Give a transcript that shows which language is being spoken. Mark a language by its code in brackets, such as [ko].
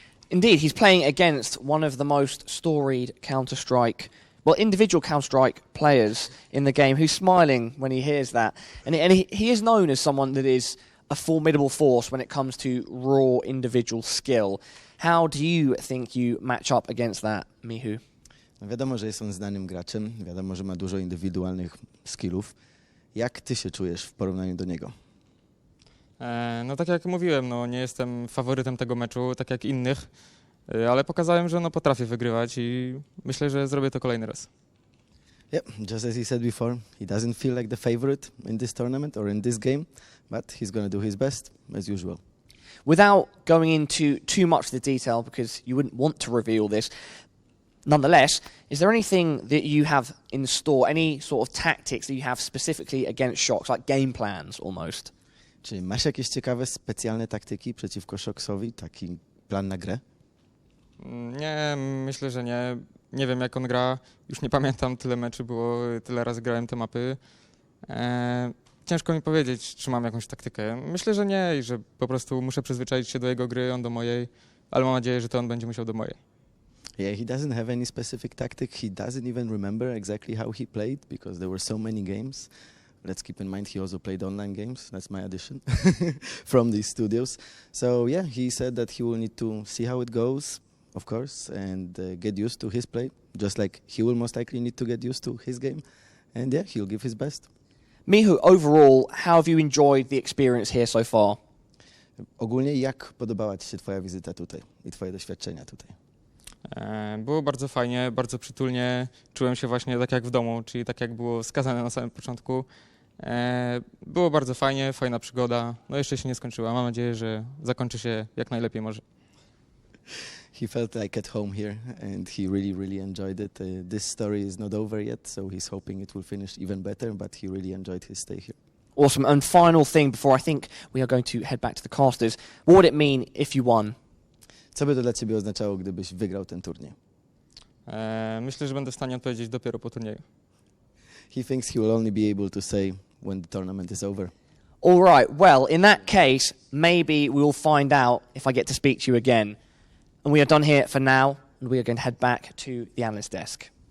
[en] Indeed, he's playing against one of the most storied Counter-Strike, well, individual Counter-Strike players in the game, who's smiling when he hears that. And he is known as someone that is a formidable force when it comes to raw individual skill. How do you think you match up against that, MICHU? [pl] No wiadomo, że jest on znanym graczem, wiadomo, że ma dużo indywidualnych skillów. Jak ty się czujesz w porównaniu do niego? No tak jak mówiłem, no, nie jestem faworytem tego meczu, tak jak innych, ale pokazałem, że no, potrafię wygrywać i myślę, że zrobię to kolejny raz. [en] Yeah, just as he said before, he doesn't feel like the favorite in this tournament or in this game, but he's going to do his best, as usual. Without going into too much of the detail, because you wouldn't want to reveal this, nonetheless, is there anything that you have in store, any sort of tactics that you have specifically against Shox, like game plans almost? [pl] Czy masz jakieś ciekawe, specjalne taktyki przeciwko Shoxowi, taki plan na grę? Nie, myślę, że nie. Nie wiem, jak on gra. Już nie pamiętam, tyle meczy było, tyle razy grałem te mapy. Ciężko mi powiedzieć, czy mam jakąś taktykę. Myślę, że nie i że po prostu muszę przyzwyczaić się do jego gry, on do mojej, ale mam nadzieję, że to on będzie musiał do mojej. [en] Yeah, he doesn't have any specific tactic. He doesn't even remember exactly how he played because there were so many games. Let's keep in mind he also played online games. That's my addition from these studios. So yeah, he said that he will need to see how it goes, of course, and get used to his play, just like he will most likely need to get used to his game. And yeah, he'll give his best. MICHU, overall, how have you enjoyed the experience here so far? [pl] Ogólnie jak podobała ci się twoja wizyta tutaj i twoje doświadczenia tutaj? Było bardzo fajnie, bardzo przytulnie. Czułem się właśnie tak jak w domu, czyli tak jak było wskazane na samym początku. Było bardzo fajnie, fajna przygoda. No jeszcze się nie skończyła. Mam nadzieję, że zakończy się jak najlepiej może. [en] He felt like at home here and he really, really enjoyed it. This story is not over yet, so he's hoping it will finish even better, but he really enjoyed his stay here. Awesome. And final thing before I think we are going to head back to the casters. What would it mean if you won? [pl] Co by to dla ciebie oznaczało, gdybyś wygrał ten turniej? Myślę, że będę w stanie odpowiedzieć dopiero po turnieju. [en] He thinks he will only be able to say when the tournament is over. All right. Well, in that case, maybe we will find out if I get to speak to you again. And we are done here for now, and we are going to head back to the analyst desk.